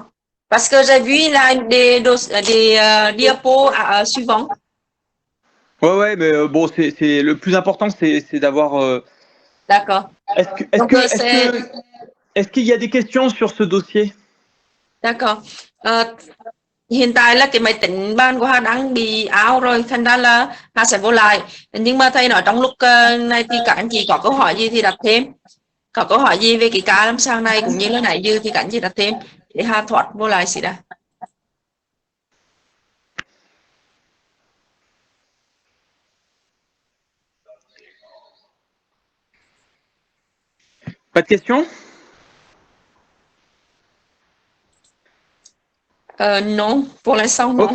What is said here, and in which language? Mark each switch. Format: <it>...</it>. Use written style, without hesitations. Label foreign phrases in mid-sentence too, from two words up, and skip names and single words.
<fr>Parce que j'ai vu là des diapos suivants. Ouais, mais bon, c'est le plus important, c'est d'avoir. D'accord. Est-ce qu'il y a des questions sur ce dossier? D'accord.</fr> <vi>Hiện tại là cái máy tính bàn của Hà đang bị out rồi, thành ra là Hà sẽ vô lại. Nhưng mà thầy nói trong lúc này thì các anh chị có câu hỏi gì thì đặt thêm. Có câu hỏi gì về cái ca lâm sàng này cũng như là nãy giờ thì các anh chị đặt thêm để Hà thoát vô lại xí đã.</vi> <fr>Pas de questions? Non, pour l'instant non.</fr>